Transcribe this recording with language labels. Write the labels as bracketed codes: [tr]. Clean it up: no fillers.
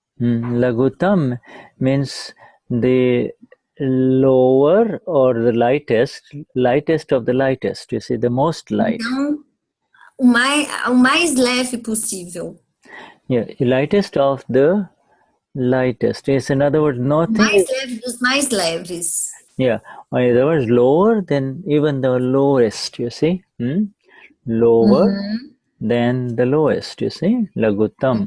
[en] lagutam means the lower or the lightest of the lightest, you see, the most light. [pt] Então, o mais leve possível. [en] Yeah, lightest of the lightest. Yes, in other words, nothing [pt] Mais [en] is, [pt] leve dos mais leves. [en] yeah, in other words, lower than even the lowest, you see. Lower than the lowest, you see, lagutam.